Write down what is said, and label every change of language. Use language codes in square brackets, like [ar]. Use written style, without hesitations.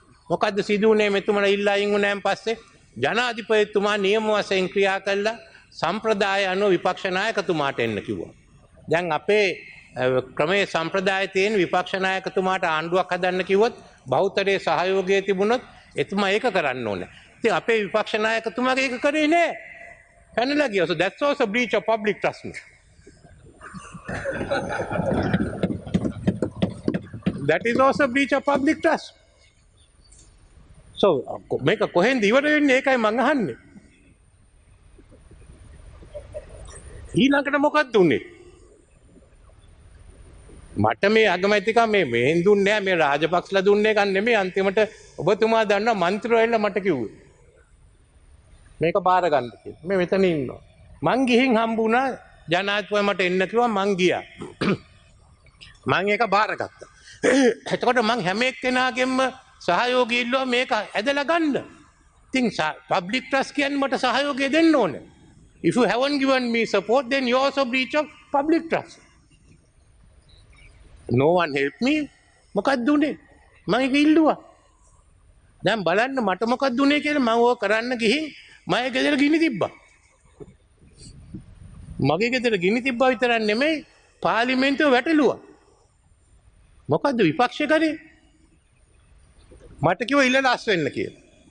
[si] මොකද්ද සිදු වුනේ මෙතුමලා ඉල්ලා අයින් වුණාන් පස්සේ? ජනාධිපතිතුමා නියම වශයෙන් ක්‍රියා කළා සම්ප්‍රදාය අනුව විපක්ෂ නායකතුමාට එන්න කිව්වා. දැන් අපේ ක්‍රමයේ සම්ප්‍රදාය තියෙන විපක්ෂ නායකතුමාට ආණ්ඩුවක් හදන්න කිව්වොත් බහුතරයේ සහයෝගය තිබුණොත් එතුමා ඒක කරන්න ඕනේ. ඉතින් අපේ විපක්ෂ නායකතුමාගේ ඒක කරේ නෑ. පැනලා ගියා. [en] So that's also breach of public trust. That is also breach of public trust. [si] So මේක කොහෙන්ද ඉවර වෙන්නේ ඒකයි මං අහන්නේ. ඊළඟට මොකක්ද උනේ? මට මේ අගමැතිකම මෙහෙන් දුන්නේ නැහැ මේ රාජපක්ෂලා දුන්නේ ගන්න නෙමෙයි අන්තිමට ඔබතුමා දන්නවා මන්ත්‍රීවරුන්ලා මට කිව්වේ. මේක බාර ගන්න කියලා. මේ මෙතන ඉන්නවා. මං ගිහින් හම්බුණා ජනාධිපති මට එන්න කිව්වා මං ගියා. මං ඒක බාරගත්තා. එතකොට මං හැම එක්කෙනාගෙම සහයෝගය ඉල්ලුවා මේක ඇදලා ගන්න. ඉතින් පබ්ලික් ට්‍රස්ට් කියන්නේ මට සහයෝගය දෙන්න ඕනේ. [en] If you haven't given me support, then you also breach of public trust. No one helped me. [si] මොකක්ද උනේ? මම ඒක ඉල්ලුවා. දැන් බලන්න මට මොකක්ද උනේ කියලා මම ඕක කරන්න ගිහින් මම ගෙදර ගිනි තිබ්බා. මගේ ගෙදර ගිනි තිබ්බා විතරක් නෙමෙයි පාර්ලිමේන්තුව වැටලුවා. මොකද්ද විපක්ෂ කරේ? මට කිව්වා ඉල්ලලා අස් වෙන්න කියලා.